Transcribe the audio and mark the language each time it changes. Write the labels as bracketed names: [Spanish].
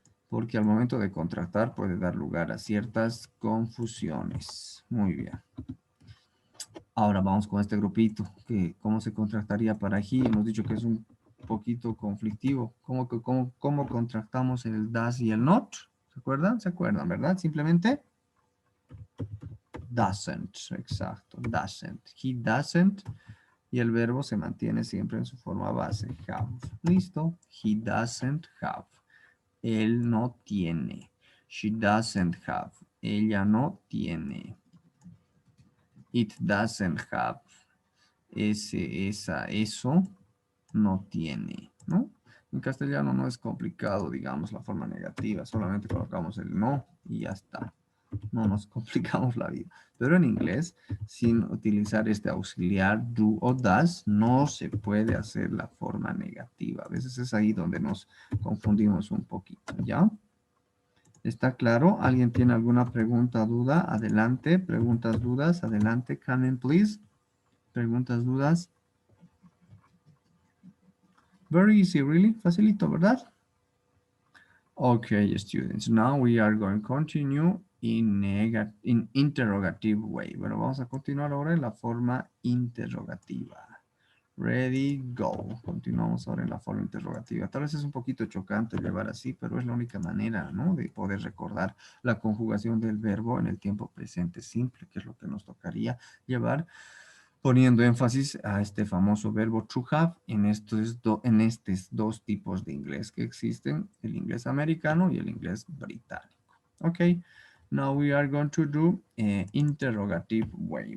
[Spanish] Porque al momento de contractar puede dar lugar a ciertas confusiones. Muy bien. Ahora vamos con este grupito, que cómo se contractaría para aquí. Hemos dicho que es un poquito conflictivo. ¿Cómo contractamos el das y el not? ¿Se acuerdan? ¿Se acuerdan, verdad? Simplemente doesn't, exacto, doesn't. [English] He doesn't. [Spanish] Y el verbo se mantiene siempre en su forma base, have. Listo. [English] He doesn't have. [Spanish] Él no tiene. [English] She doesn't have. [Spanish] Ella no tiene. [English] It doesn't have. [Spanish] Eso no tiene, ¿no? En castellano no es complicado, digamos, la forma negativa. Solamente colocamos el no y ya está. No nos complicamos la vida. Pero en inglés, sin utilizar este auxiliar do o does, no se puede hacer la forma negativa. A veces es ahí donde nos confundimos un poquito, ¿ya? ¿Está claro? ¿Alguien tiene alguna pregunta, duda? Adelante. Preguntas, dudas. Adelante. [English] Come in, please. [Spanish] Preguntas, dudas. [English] Very easy, really. [Spanish] Facilito, ¿verdad? [English] Okay, students. Now we are going to continue in interrogative way. [Spanish] Bueno, vamos a continuar ahora en la forma interrogativa. [English] Ready, go. [Spanish] Continuamos ahora en la forma interrogativa. Tal vez es un poquito chocante llevar así, pero es la única manera, ¿no? De poder recordar la conjugación del verbo en el tiempo presente simple, que es lo que nos tocaría llevar, poniendo énfasis a este famoso verbo to have en estos dos tipos de inglés que existen, el inglés americano y el inglés británico. [English] Ok, now we are going to do interrogative way.